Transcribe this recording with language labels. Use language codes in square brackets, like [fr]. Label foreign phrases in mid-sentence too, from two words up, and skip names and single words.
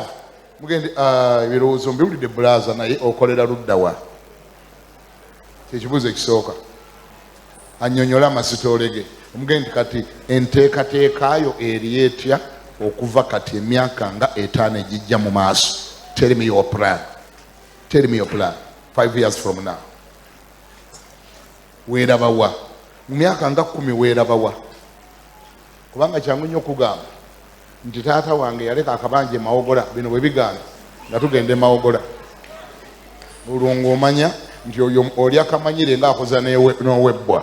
[lg] Mugende ebirowoozo mbiwulidde bulaza naye okolera ludda wa? Kyekibuuzo ekisooka. Annyonnyola amasitoolege. Omugende kati enteekateekaayo eri etya okuva kati emyaka nga 5 egijja mu maaso. [en] Tell me your plan. Tell me your plan. 5 years from now. [lg] Weerabawa mu myaka nga 10 weerabawa. Kubanga kyangu nnyo okugamba nti taata wange yaleka akabanja e Mawogola bino bwe biganda nga tugende Mawogola. Olwo ng'omanya nti oyo oli akamanyire ng'akoza n'owebbwa.